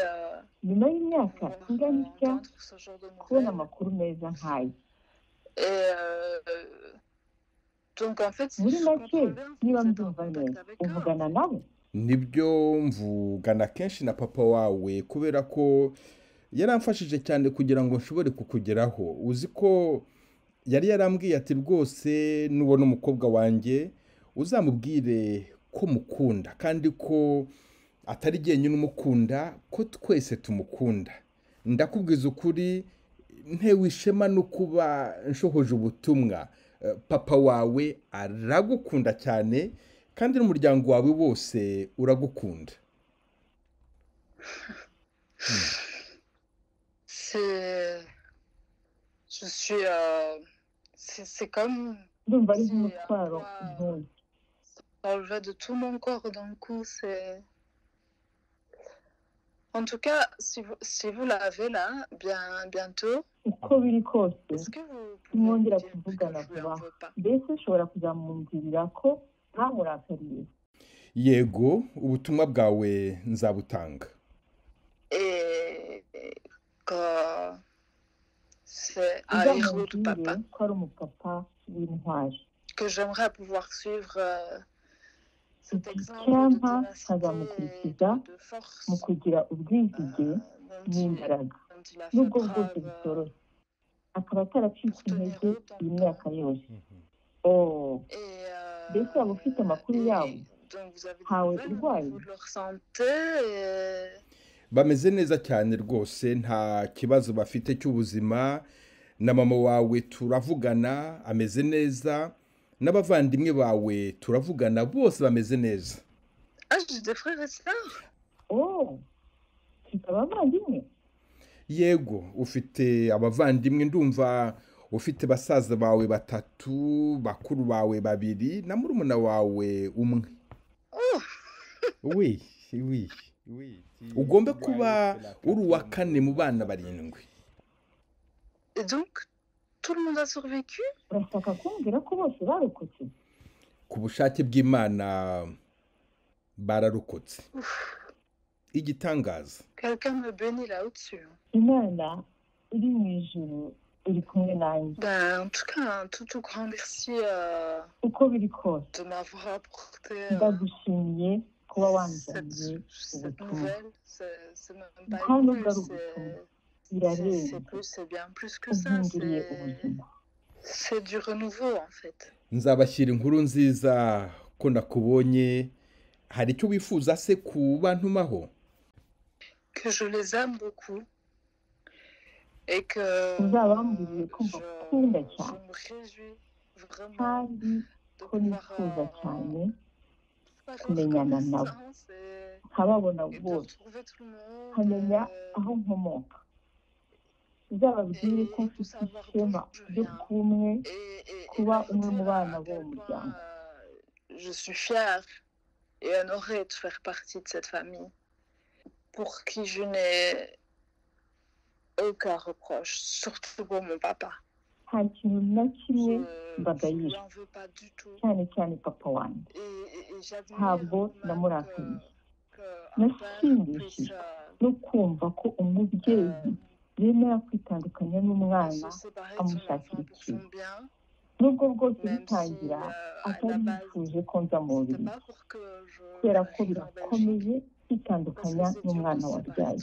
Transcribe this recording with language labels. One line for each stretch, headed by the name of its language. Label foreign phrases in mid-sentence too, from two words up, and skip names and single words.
Kinyarwanda: nyuma y'imyaka ingana itya
French: entendre ce genre de
Kinyarwanda: kubona
French: nouvelles.
Kinyarwanda: amakuru meza nk'aya
French: Et donc en fait, si
Kinyarwanda: muri
French: je
Kinyarwanda: make
French: comprends bien,
Kinyarwanda: niba
French: vous êtes en
Kinyarwanda: mbyumva
French: contact
Kinyarwanda: neza
French: avec eux.
Kinyarwanda: uvugana nabo nibyo mvugana kenshi na papa wawe kubera ko yaramfashije cyane kugira ngo nshobore kukugeraho uzi ko yari yarambwiye ati rwose nubona umukobwa wanjye uzamubwire ko mukunda kandi ko atari jyenyine umukunda ko twese tumukunda ndakubwiza ukuri ntewe ishema no kuba nshohoje ubutumwa papa wawe aragukunda cyane kandi n'umuryango wawe wose uragukunda.
French: Je suis c'est comme
Kinyarwanda: ndumva ari
French: si
Kinyarwanda: nk'umutwaro
French: un poids
Kinyarwanda: ntuye
French: s'enlevait de tout mon corps d'un coup. C'est en tout cas si vous l'avez là bientôt.
Kinyarwanda: uko biri kose
French: Est-ce que vous
Kinyarwanda: nimwongera
French: pouvez me dire que
Kinyarwanda: kuvugana
French: je lui
Kinyarwanda: vuba
French: en veux pas?
Kinyarwanda: mbese ushobora kuzamwumvirira ko ntamurakariye yego ubutumwa bwawe nzabutanga.
French: Et que c'est un héros de
Kinyarwanda: uzamubwire papa ko ari umupapa w'intwari
French: que j'aimerais pouvoir suivre cet exemple de
Kinyarwanda: icyampa
French: ténacité et
Kinyarwanda: nkazamukurikiza
French: de force
Kinyarwanda: mu kugira ubwizige n'imbaraga
French: dont il a fait
Kinyarwanda: nubwo bwose
French: preuve
Kinyarwanda: bitoroshye akaba ataracitse
French: pour tenir
Kinyarwanda: intege
French: autant
Kinyarwanda: iyi
French: de
Kinyarwanda: myaka
French: temps.
Kinyarwanda: yose
French: Et
Kinyarwanda: mbese waba ufite amakuru yabo
French: donc vous avez des
Kinyarwanda: ntawe
French: nouvelles au
Kinyarwanda: urwaye
French: niveau de leur santé et
Kinyarwanda: bameze neza cyane rwose nta kibazo bafite cy'ubuzima na mama wawe turavugana ameze neza n'abavandimwe bawe turavugana bose bameze neza.
French: ah j'ai des frères et sœurs.
Kinyarwanda: ufite abavandimwe yego ufite abavandimwe ndumva ufite basaza bawe batatu bakuru bawe babiri na murumuna wawe umwe. oui ugomba kuba uri uwa kane mu bana barindwi.
French: Et donc tout le monde a survécu.
Kinyarwanda: urashaka kumbwira ko bose barokotse ku bushake bw'Imana bararokotse. igitangaza
French: Quelqu'un me bénit là au-dessus.
Kinyarwanda: imana iri mu ijuru iri kumwe nanjye
French: En tout cas un tout grand merci
Kinyarwanda: uko biri kose
French: de m'avoir apporté
Kinyarwanda: ndagushimiye kuba wanzaniye ubutumwa nta nubwo ari ubutumwa birarenze
French: c'est bien plus que ça.
Kinyarwanda: umpinduriye ubuzima
French: C'est du renouveau en fait.
Kinyarwanda: nzabashyira inkuru nziza ko nakubonye. hari icyo wifuza se ku bantumaho?
French: Que je les aime beaucoup et que
Kinyarwanda: uzabamburiye ko mbakunda
French: je
Kinyarwanda: cyane
French: me réjouis vraiment
Kinyarwanda: kandi
French: de
Kinyarwanda: ko nifuza cyane
French: faire
Kinyarwanda: kumenyana nabo
French: connaissance et
Kinyarwanda: nkababona
French: de
Kinyarwanda: bose
French: retrouver tout le monde.
Kinyarwanda: nkamenya aho nkomoka uzababwire ko mfite ishema ryo kuba umwe kuba umwe mu bana b'uwo muryango.
French: Je suis fière et honorée de faire partie de cette famille pour qui je n'ai aucun reproche, surtout pour mon papa.
Kinyarwanda: nta kintu na kimwe mbagayira, cyane cyane papa wanjye ntabwo namurakariye. nashimishijwe no kumva ko umubyeyi yemera kwitandukanya n'umwana amushakira ikintu, nubwo bwose bitangira atari yifuje ko nza mu mubiri, kubera ko birakomeye kwitandukanya n'umwana wabyaye.